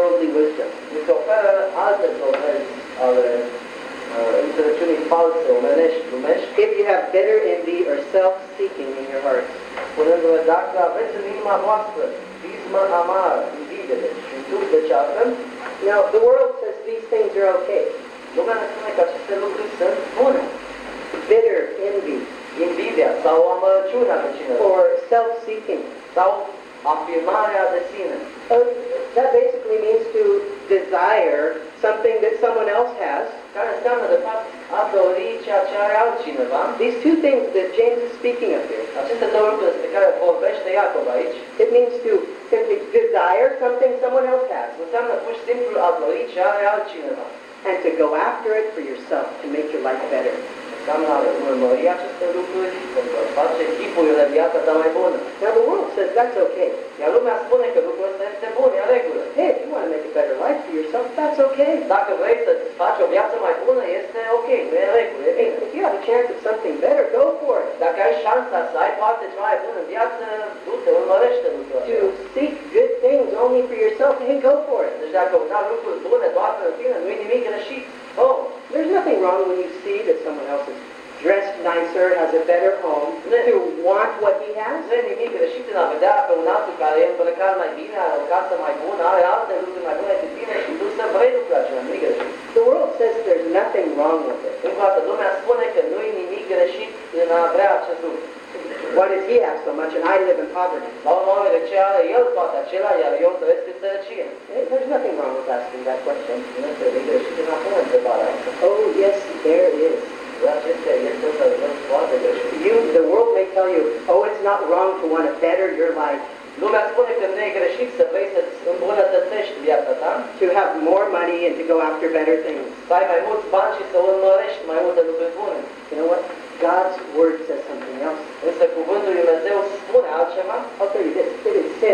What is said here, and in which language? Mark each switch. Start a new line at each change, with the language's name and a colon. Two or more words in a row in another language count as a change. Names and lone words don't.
English: wisdom.
Romanian: Ni se oferă alte dovezi ale înțelepciunii false, omenești, lumești,
English: If you have bitter envy or self-seeking in your hearts.
Romanian: spunându-le, dacă aveți în inima voastră pismă amară, invidere și un duh de ceartă,
English: Now, the world says these things are okay.
Romanian: lumea ne spune că aceste lucruri sunt bune.
English: Bitter envy
Romanian: Invidia sau amărăciunea de cineva
English: or self-seeking.
Romanian: sau afirmarea de sine.
English: That basically means to desire something that someone else has.
Romanian: Care înseamnă, de fapt, a dori ceea ce are altcineva.
English: These two things that James is speaking of here.
Romanian: Aceste două lucruri despre care vorbește Iacov aici,
English: It means to simply desire something someone else has
Romanian: înseamnă pur și simplu a dori ce are altcineva.
English: and to go after it for yourself to make your life better.
Romanian: Înseamnă a urmări aceste lucruri pentru a face chipurile viața ta mai bună.
English: Now, the world says that's okay.
Romanian: Iar lumea spune că lucrul ăsta este bun, e în regulă.
English: Hey, if you want to make a better life for yourself, that's okay.
Romanian: Dacă vrei să-ți faci o viață mai bună, este ok, nu e în regulă, e bine.
English: If you have a chance of something better, go for it.
Romanian: Dacă ai șansa să ai parte cea mai bună în viață, du-te, urmărește lucrul
English: To
Romanian: ăsta.
English: seek good things only for yourself, hey, go for it.
Romanian: Deci dacă căuta lucruri bune doar pentru tine, nu e nimic greșit. Oh,
English: There's nothing wrong when you see that someone else is dressed nicer, has a better home, to want what he has.
Romanian: nu e nimic greșit în a vedea pe un altul care e îmbrăcat mai bine, are o casă mai bună, are alte lucruri mai bune decât tine și tu să vrei lucrurile acelea, nu e greșit.
English: The world says there's nothing wrong with it.
Romanian: Încă o dată, lumea spune că nu e nimic greșit în a vrea acest lucru.
English: Why does he have so much and I live in poverty?
Romanian: La urmă, de ce are el toate acelea, iar eu trăiesc în sărăcie?
English: There's nothing wrong with asking that question.
Romanian: Nu este nimic greșit în a pune întrebarea asta.
English: Oh, yes, there is.
Romanian: Acestea este o răspuns foarte greșit.
English: The world may tell you, oh, it's not wrong to want to better your life,
Romanian: Lumea spune că nu e greșit să vrei să-ți îmbunătățești viața ta,
English: to have more money and to go after better things.
Romanian: să ai mai mulți bani și să urmărești mai multe lucruri bune.
English: You know what? God's word says something else.
Romanian: Însă cuvântul lui Dumnezeu spune altceva.
English: I'll tell you this, it is sin.